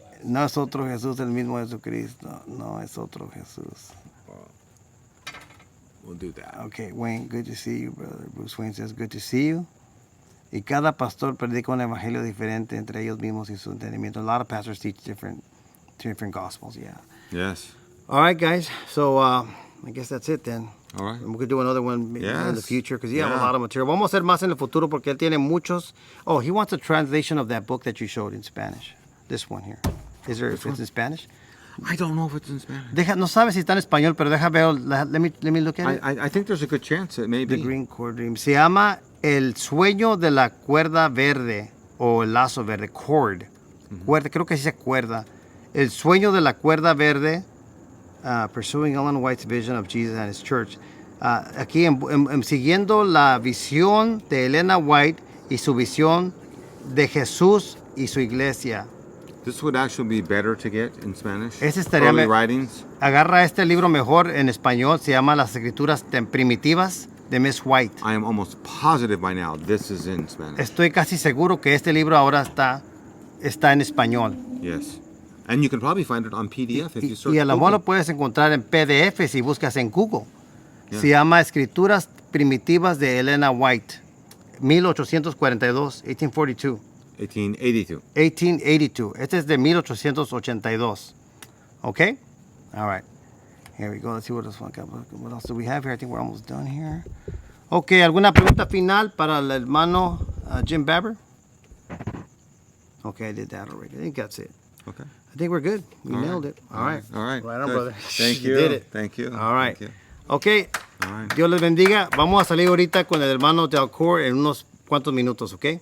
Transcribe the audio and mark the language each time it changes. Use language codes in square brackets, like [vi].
[es] No es otro Jesús, el mismo Jesucristo. No es otro Jesús. [en] We'll do that. Okay, Wayne, good to see you, brother. Bruce Wayne says, good to see you. [es] Y cada pastor predica un evangelio diferente entre ellos mismos y su entendimiento. [en] A lot of pastors teach different gospels, yeah. Yes. All right, guys. So I guess that's it then. All right. We could do another one in the Yes. future because you have a Yeah. lot of material. [es] Vamos a hacer más en el futuro porque él tiene muchos. [en] Oh, he wants a translation of that book that you showed in Spanish. This one here. Is there? If it's in Spanish? I don't know if it's in Spanish. [es] No sabes si está en español, pero deja ver. [en] Let me look at it. I think there's a good chance it may The be. Green Cord Dream. [es] Se llama El sueño de la cuerda verde o el lazo verde. Cord. Cuerda, creo que dice cuerda. El sueño de la cuerda verde. [en] Pursuing Ellen White's vision of Jesus and his church. [es] Aquí siguiendo la visión de Elena White y su visión de Jesús y su iglesia. [en] This would actually be better to get in Spanish. [es] Ese estaría [en] Early writings. [es] Agarra este libro mejor en español. Se llama Las Escrituras Primitivas de Miss White. [en] I am almost positive by now this is in Spanish. [es] Estoy casi seguro que este libro ahora está en español. [en] Yes. And you can probably find it on PDF if you search [es] Y a lo mejor lo [en] Google. [es] puedes encontrar en PDF si buscas en Google. [en] Yeah. [es] Se llama Escrituras Primitivas de Elena White, 1842, 1842. [en] 1882. [es] 1882. Este es de 1882. Okay? [en] All right. Here we go. Let's see what else do we have here. I think we're almost done here. [es] Okay, ¿alguna pregunta final para el hermano Jim Babber? [en] Okay, I did that already. I think that's it. Okay. I think we're good. We nailed it. All right. All right. Right on, Good. brother. Thank you. You did it. Thank you. All right. Thank you. Okay. All right. [es] Dios les bendiga. Vamos a salir ahorita con el hermano Delcourt en unos cuantos minutos, ¿ok?